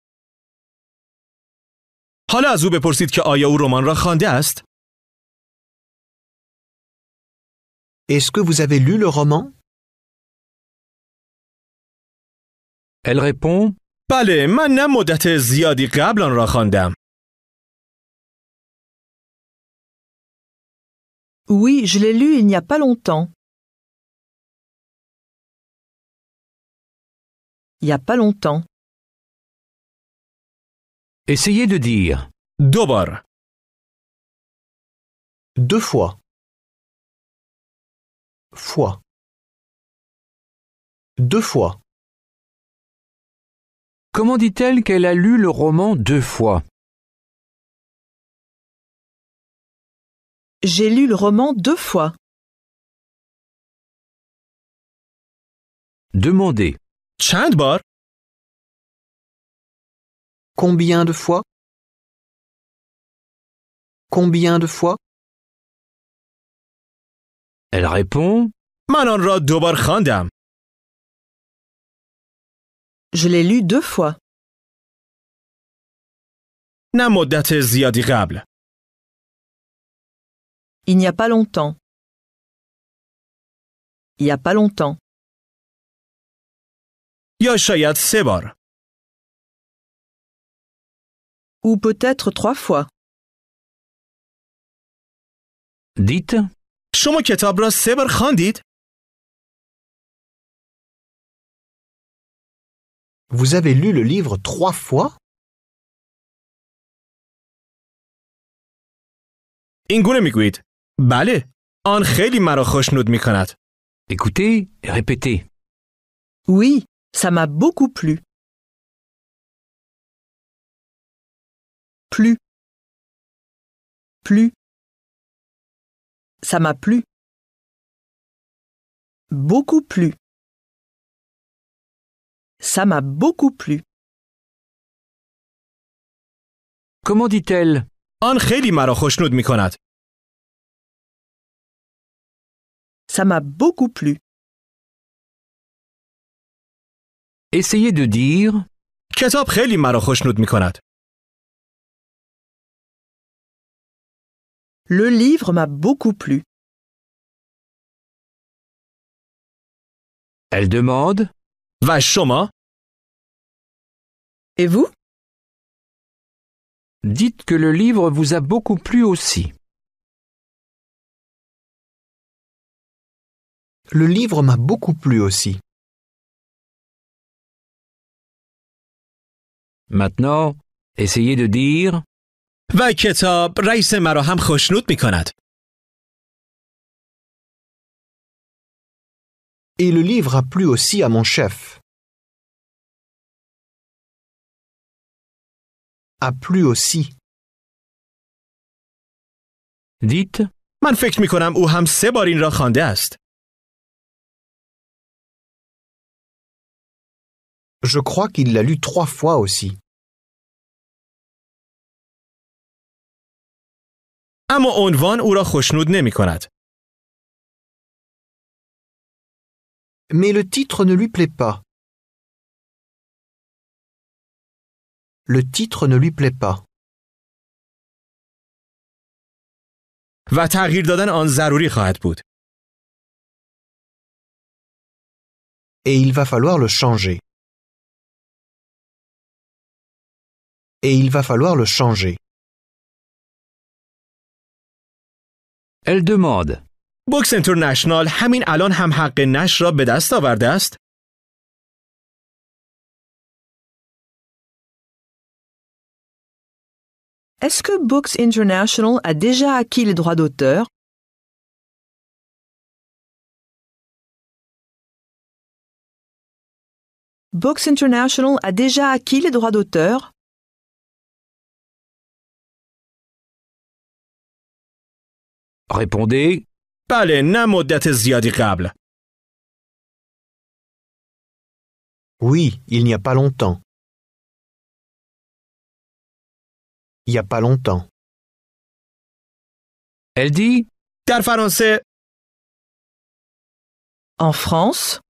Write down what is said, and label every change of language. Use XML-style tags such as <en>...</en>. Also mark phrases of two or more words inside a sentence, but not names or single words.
<fa>حالا از او بپرسید که آیا او رمان را خوانده است؟</fa> <fr>Est-ce que vous avez lu le roman? Elle répond</fr> <fa>بله، من نه مدت زیادی قبل آن را خواندم.</fa> <fr>Oui, je l'ai lu il n'y a pas longtemps. Il n'y a pas longtemps. Essayez de dire.</fr> <fa>دوبار.</fa> <fr>Deux fois. Fois. Deux fois. Comment dit-elle qu'elle a lu le roman 2 fois? J'ai lu le roman 2 fois. Demandez.</fr> <fa>چند بار؟</fa> <fr>Combien de fois? Combien de fois? Elle répond</fr> <fa>من آن را دوبار خواندم.</fa> <fr>Je l'ai lu 2 fois.</fr> <fa>نه مدت زیادی قبل.</fa> <fr>Il n'y a pas longtemps. Il n'y a pas longtemps.</fr> <fa>یا شاید 3 بار.</fa> <fr>Ou peut-être 3 fois. Dites</fr> <fa>شما کتاب را 3 بار خواندید؟</fa> <fr>Vous avez lu le livre 3 fois?</fr> <fa>این گونه میگویید بله، آن خیلی مرا خوشنود میکند.</fa> <fr>Écoutez et répétez. Oui, ça m'a beaucoup plu. Plu. Plu. Ça m'a plu. Beaucoup plu. Ça m'a beaucoup plu. Comment dit-elle?</fr> <fa>آن خیلی مرا خوشنود میکند.</fa> <fr>Ça m'a beaucoup plu. Essayez de dire</fr> <fa>کتاب خیلی مرا خوشنود میکند.</fa> <fr>Le livre m'a beaucoup plu. Elle demande</fr> <fa>و شما؟</fa> <fr>Et vous? Dites que le livre vous a beaucoup plu aussi. Le livre m'a beaucoup plu aussi. Maintenant, essayez de dire</fr> <fa>و کتاب رئیس مرا هم خوشنود می کند.</fa> <fr>Et le livre a plu aussi à mon chef. A plu aussi. dites</fr> <fa>من فکر می کنم او هم 3 بار این را خوانده است.</fa> <fr>Je crois qu'il l'a lu 3 fois aussi.</fr> <fa>اما عنوان او را خوشنود نمی کند.</fa> <fr>Mais le titre ne lui plaît pas. Le titre ne lui plaît pas.</fr> <fa>و تغییر دادن آن ضروری خواهد بود.</fa> <fr>Et il va falloir le changer. Et il va falloir le changer. Elle demande</fr> <fa>بوکس اینترنشنال همین الان هم حق نشر را به دست آورده است؟</fa> <fr>Est-ce que Books International a déjà acquis les droits d'auteur? Books International a déjà acquis les droits d'auteur? Répondez</fr> <fa>بله، نه مدت زیادی قبل.</fa> <fr>Oui, il n'y a pas longtemps. Il n'y a pas longtemps. Elle dit</fr> <fa>در فرانسه</fa> <fr>En France?</fr>